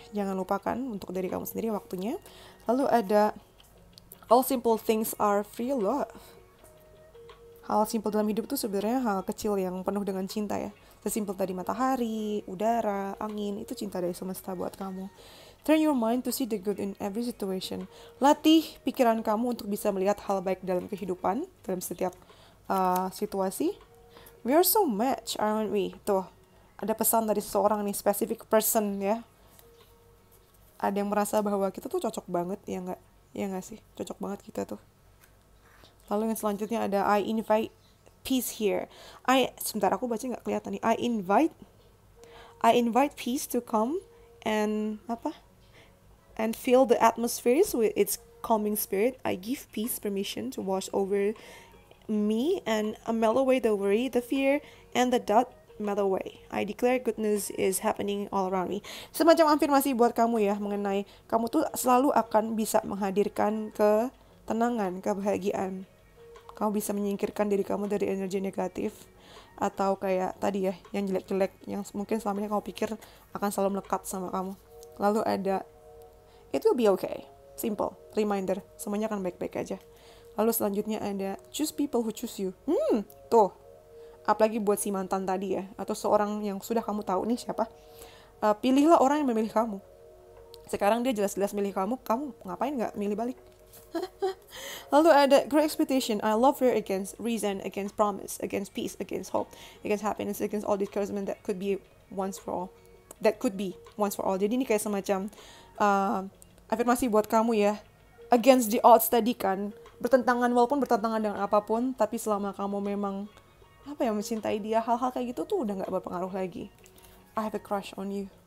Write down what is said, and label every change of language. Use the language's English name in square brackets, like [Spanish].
[Indonesian] Jangan lupakan untuk diri kamu sendiri waktunya. Lalu ada [English] all simple things are free love. [Indonesian] Hal simpel dalam hidup tuh sebenarnya hal kecil yang penuh dengan cinta ya. Sesimpel tadi matahari, udara, angin, itu cinta dari semesta buat kamu. [English] Train your mind to see the good in every situation. [Indonesian] Latih pikiran kamu untuk bisa melihat hal baik dalam kehidupan, dalam setiap situasi. [English] We are so much, aren't we? [Indonesian] Tuh, ada pesan dari seseorang nih, specific person ya. Ada yang merasa bahwa kita tuh cocok banget, ya nggak? Ya nggak sih? Cocok banget kita tuh. Lalu yang selanjutnya ada [English] I invite peace here. [Indonesian] Sebentar, aku baca nggak kelihatan nih. [English] I invite peace to come and and fill the atmospheres with its calming spirit. I give peace permission to wash over me and mellow away the worry, the fear, and the doubt. Mellow away. I declare goodness is happening all around me. [Indonesian] Semacam afirmasi buat kamu ya, mengenai kamu tuh selalu akan bisa menghadirkan ketenangan, kebahagiaan. Kamu bisa menyingkirkan diri kamu dari energi negatif, atau kayak tadi ya, yang jelek-jelek, yang mungkin selama ini kamu pikir akan selalu melekat sama kamu. Lalu ada [English] it will be okay. [Indonesian] Simple, reminder, semuanya akan baik-baik aja. Lalu selanjutnya ada [English] choose people who choose you. [Indonesian] Tuh. Apalagi buat si mantan tadi ya, atau seorang yang sudah kamu tahu nih siapa. Pilihlah orang yang memilih kamu. Sekarang dia jelas-jelas milih kamu ngapain nggak milih balik? Lalu ada [English] great expectation. I love her against reason, against promise, against peace, against hope, against happiness, against all discouragement that could be once for all. [Indonesian] Jadi ini kayak semacam afirmasi buat kamu ya. [English] Against the odds [Indonesian] tadi kan, walaupun bertentangan dengan apapun, tapi selama kamu memang mencintai dia, hal-hal kayak gitu tuh udah nggak berpengaruh lagi. [English] I have a crush on you.